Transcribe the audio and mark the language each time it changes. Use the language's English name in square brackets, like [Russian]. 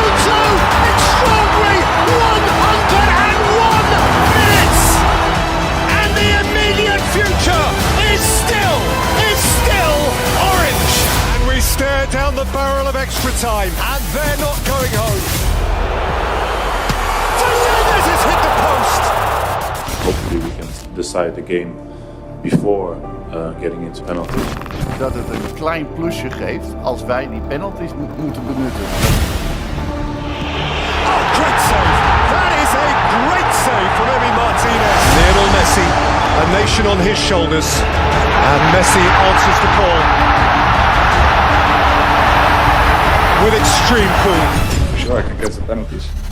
[English] Extraordinary 101 minutes, and the immediate future is still orange. And we stare down the barrel of extra time, and they're not going home. Fernandez has hit the post. Hopefully we can decide the game before getting into penalties. [Dutch] Dat het een klein plusje geeft als wij die penalties moeten benutten. [English] Oh, great save! That is a great save from Emi Martinez. Lionel Messi, a nation on his shoulders, and Messi answers the call with extreme cool. Sure, I can get the penalties.